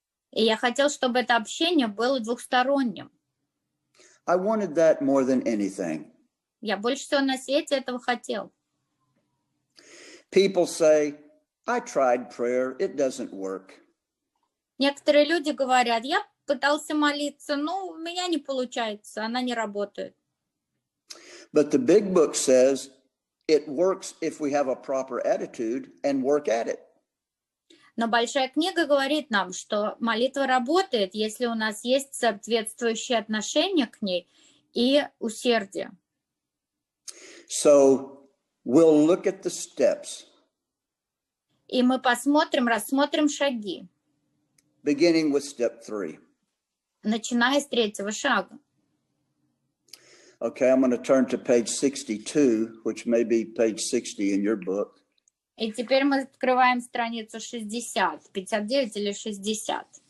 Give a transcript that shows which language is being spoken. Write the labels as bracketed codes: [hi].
[ru] И я хотел, чтобы это общение было двухсторонним. [en] I wanted that more than anything. [ru] Я больше всего на свете этого хотел. [en] People say, I tried prayer, it doesn't work. [ru] Некоторые люди говорят, я пытался молиться, но у меня не получается, она не работает. [en] But the big book says it works if we have a proper attitude and work at it. [ru] Но большая книга говорит нам, что молитва работает, если у нас есть соответствующее отношение к ней и усердие. [en] So we'll look at the steps. [ru] И мы рассмотрим шаги. [en] Beginning with step 3. [ru] Начиная с третьего шага. [en] Okay, I'm going to turn to page 62, which may be page 60 in your book. [ru] И теперь мы открываем страницу 60, 59 или 60.